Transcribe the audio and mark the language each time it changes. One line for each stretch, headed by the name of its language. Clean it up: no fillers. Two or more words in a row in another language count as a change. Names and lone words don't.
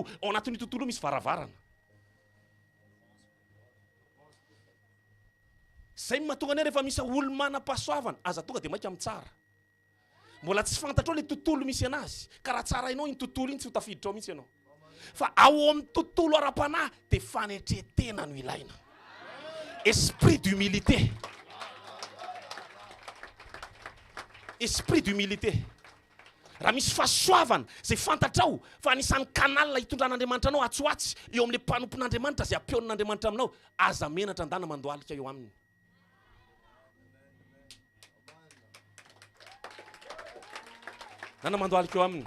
Malagasy: Ao anatin'io tontolo io misy varavarana. Zay mahatonga anay rehefa misy olo manam-pahasoavana aza tonga dia maika mitsara. Mbola tsy fantatrao le tontolo misy anazy. Ka raha tsara ianao iny tontolo iny tsy ho tafiditra ao mihitsy ianao. Fa ao amin'ny tontolo ara-panahy dia fanetretena no ilaina.
French: Esprit d'humilité. Esprit d'humilité.
Malagasy: Raha misy fahasoavana zay fantatrao fa anisan'ny kanalina hitondran'Andriamanitra anao atsoatsy eo amin'ilay mpanompon'Andriamanitra zay ampeon'Andriamanitra aminao, aza menatra andana mandoalika eo aminy. Nana mandoalika eo aminy.